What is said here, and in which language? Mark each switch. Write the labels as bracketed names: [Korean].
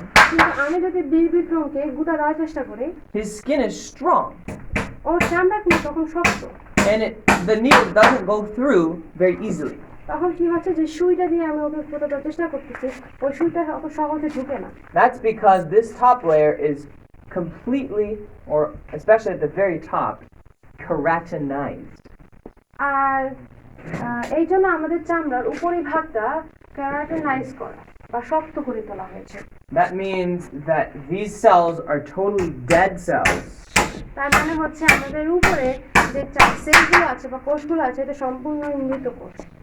[Bangla] কিন্তু আমি যদি বিক্রমকে গুঁতা দেওয়ার চেষ্টা করি, [English] his skin is strong, [Bangla] ওর চামড়া কিন্তু তখন শক্ত। [English] and the needle doesn't go through very easily. [Bangla] তখন কি হচ্ছে যে সুইটা দিয়ে আমি ওকে গুঁতা দেওয়ার চেষ্টা করতেছি, ওই সুইটা অত সহজে ঢুকে না। [English] That's because this top layer is completely, or especially at the very top, keratinized. [Bangla] আর এই জন্য আমাদের চামড়ার উপরি ভাগটা কেরাটিনাইজ করা বা শক্ত করে তোলা হয়েছে। [English] That means that these cells are totally dead cells. [Bangla] তার মানে হচ্ছে আমাদের উপরে যে সেলগুলো আছে বা কোষগুলো আছে এটা সম্পূর্ণ মৃত কোষ।